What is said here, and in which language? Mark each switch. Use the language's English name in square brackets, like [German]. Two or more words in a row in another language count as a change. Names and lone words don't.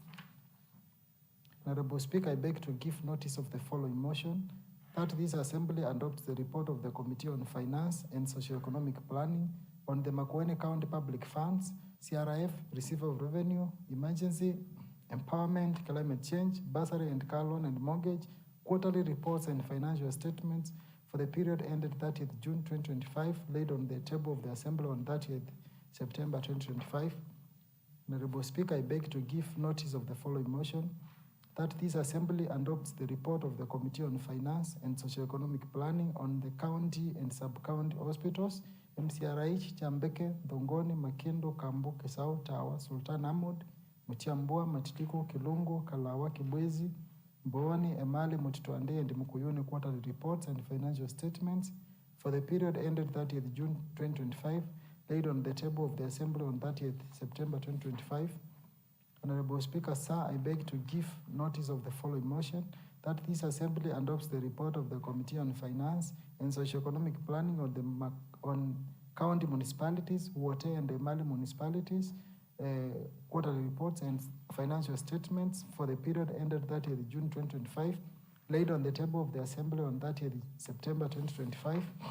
[English] Honorable Speaker, I beg to give notice of the following motion, that this Assembly adopts the report of the Committee on Finance and Socio-Economic Planning on the Makueni County Public Funds, CRF, Receiver of Revenue, Emergency, Empowerment, Climate Change, Bursary and Car Loan and Mortgage, quarterly reports and financial statements for the period ended 30th June 2025, laid on the table of the Assembly on 30th September 2025. Honorable Speaker, I beg to give notice of the following motion, that this Assembly adopts the report of the Committee on Finance and Socio-Economic Planning on the county and sub-county hospitals, MCRH, Chambeke, Dongoni, Makendo, Kambu, Kesau, Tawa, Sultan Ahmad, Mutiambua, Matitiko, Kilungu, Kalawa, Kibwezi, Mbooni, Emali, Mutituande, and Mukuyuni quarterly reports and financial statements for the period ended 30th June 2025, laid on the table of the Assembly on 30th September 2025. Honorable Speaker, sir, I beg to give notice of the following motion, that this Assembly adopts the report of the Committee on Finance and Socio-Economic Planning on county municipalities, Wote and Emali municipalities, quarterly reports and financial statements for the period ended 30th June 2025, laid on the table of the Assembly on 30th September 2025.